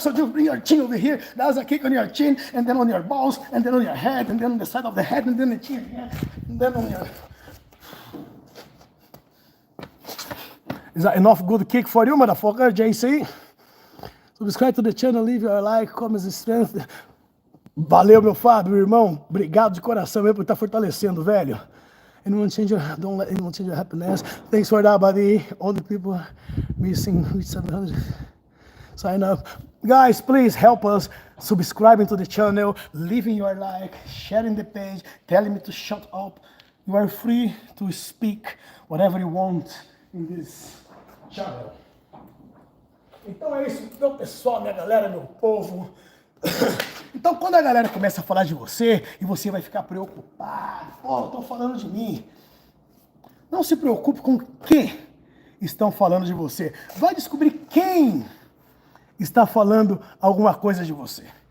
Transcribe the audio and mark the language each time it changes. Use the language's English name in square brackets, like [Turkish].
[English] So just bring your chin over here. That's a kick on your chin, and then on your balls, and then on your head, and then on the side of the head, and then the chin again, and then on your... Is that enough good kick for you, motherfucker, JC? Subscribe to the channel, leave your like, comments and strength. [Portuguese] Valeu, meu Fábio, irmão. Obrigado de coração aí por estar fortalecendo, velho. [English] Anyone change your, don't let anyone change your happiness. Thanks for that, buddy. All the people missing reach 700. Sign up. Guys, please help us subscribing to the channel, leaving your like, sharing the page, telling me to shut up. You are free to speak whatever you want in this channel. [Portuguese] Então é isso, meu pessoal, minha galera, meu povo. Então, quando a galera começa a falar de você e você vai ficar preocupado, pô, estão falando de mim. Não se preocupe com o que estão falando de você. Vai descobrir quem está falando alguma coisa de você.